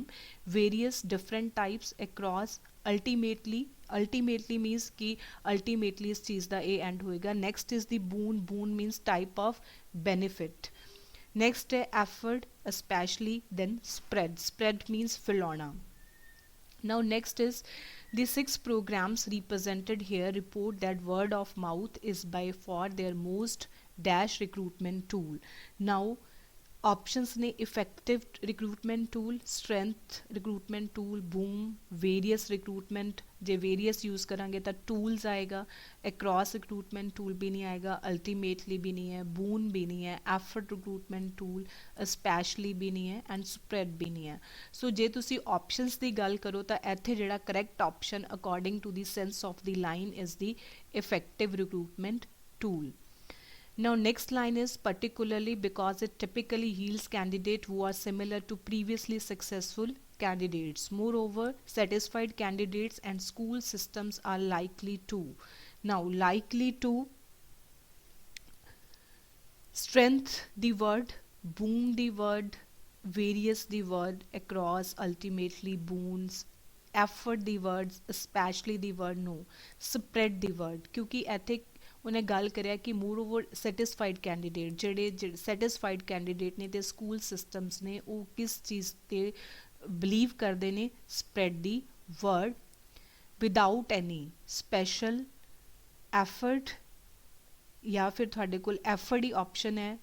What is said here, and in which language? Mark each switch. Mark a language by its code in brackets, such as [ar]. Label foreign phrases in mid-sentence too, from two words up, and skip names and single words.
[en] various, different types, across, ultimately, ultimately means [pa] ਕਿ ਅਲਟੀਮੇਟਲੀ ਇਸ ਚੀਜ਼ ਦਾ ਇਹ ਐਂਡ ਹੋਏਗਾ। [en] next is the boon, boon means type of benefit. ਨੈਕਸਟ ਹੈ effort, specially, then spread, spread means ਫੈਲਾਉਣਾ। Now next is the 6 programs represented here report that word of mouth is by far their most dash recruitment tool. Now options ਨੇ effective recruitment tool, strength recruitment tool, boom, various recruitment, ਜੇ various use [pa] ਕਰਾਂਗੇ ਤਾਂ [en] tools ਆਏਗਾ, across recruitment tool [pa] ਵੀ ਨਹੀਂ ਆਏਗਾ, ultimately ਵੀ ਨਹੀਂ ਹੈ, boon ਵੀ ਨਹੀਂ ਹੈ, [en] effort recruitment tool, especially [pa] ਵੀ ਨਹੀਂ ਹੈ, [en] and spread [pa] ਵੀ ਨਹੀਂ ਹੈ। ਸੋ ਜੇ ਤੁਸੀਂ [en] options [pa] ਦੀ ਗੱਲ ਕਰੋ ਤਾਂ ਇੱਥੇ ਜਿਹੜਾ [en] correct option according to the sense of the line is the effective recruitment tool. Now next line is particularly because it typically yields candidates who are similar to previously successful candidates. Moreover, satisfied candidates and school systems are likely to. Now likely to, strength the word, boom the word, various the word, across, ultimately, boons, effort the words, especially the word, no, spread the word, [pa] क्योंकि ਇੱਥੇ ਉਹਨੇ ਗੱਲ ਕਰਿਆ ਕਿ [en] more over satisfied candidate, [pa] ਜਿਹੜੇ [en] satisfied candidate [pa] ਨੇ ਤੇ [en] school systems [pa] ਨੇ ਉਹ ਕਿਸ ਚੀਜ਼ 'ਤੇ ਬਲੀਵ ਕਰਦੇ ਨੇ, [en] spread the word. without any special effort, [pa] ਜਾਂ ਫਿਰ ਤੁਹਾਡੇ ਕੋਲ ਐਫਰਟ ਹੀ ਆਪਸ਼ਨ ਹੈ।